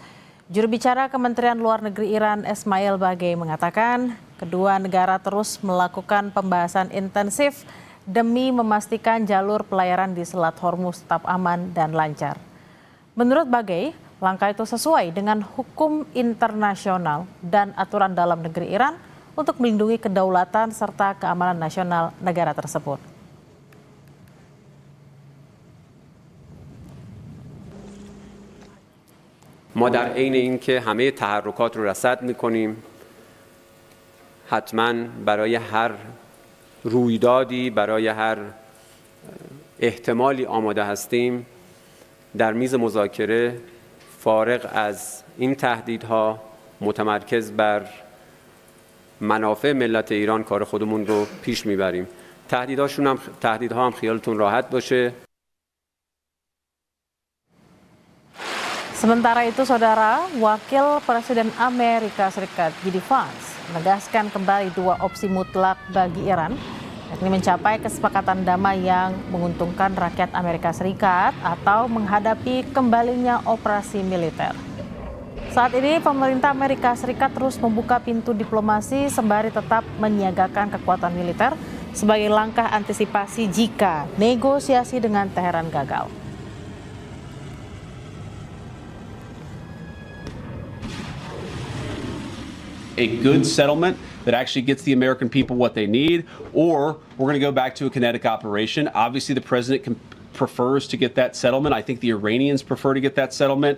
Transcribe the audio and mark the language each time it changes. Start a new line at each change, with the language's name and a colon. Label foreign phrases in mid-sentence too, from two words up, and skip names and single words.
Indonesian: Juru bicara Kementerian Luar Negeri Iran Esmail Bagei mengatakan kedua negara terus melakukan pembahasan intensif demi memastikan jalur pelayaran di Selat Hormuz tetap aman dan lancar. Menurut Bagei, langkah itu sesuai dengan hukum internasional dan aturan dalam negeri Iran untuk melindungi kedaulatan serta keamanan nasional negara tersebut.
Persian: ما در عین اینکه همه تحرکات رو رصد می‌کنیم، حتماً برای هر رویدادی، برای هر احتمالی آماده هستیم. در میز مذاکره فارغ از این تهدیدها متمرکز بر منافع ملت ایران کار خودمون رو پیش میبریم. تهدیدها هم خیالتون راحت باشه.
Indonesian: Sementara itu, Saudara, Wakil Presiden Amerika Serikat J.D. Vance menegaskan kembali dua opsi mutlak bagi Iran, yakni mencapai kesepakatan damai yang menguntungkan rakyat Amerika Serikat atau menghadapi kembalinya operasi militer. Saat ini pemerintah Amerika Serikat terus membuka pintu diplomasi sembari tetap menyiagakan kekuatan militer sebagai langkah antisipasi jika negosiasi dengan Teheran gagal.
English: A good settlement that actually gets the American people what they need, or we're going to go back to a kinetic operation. Obviously, the president prefers to get that settlement. I think the Iranians prefer to get that settlement.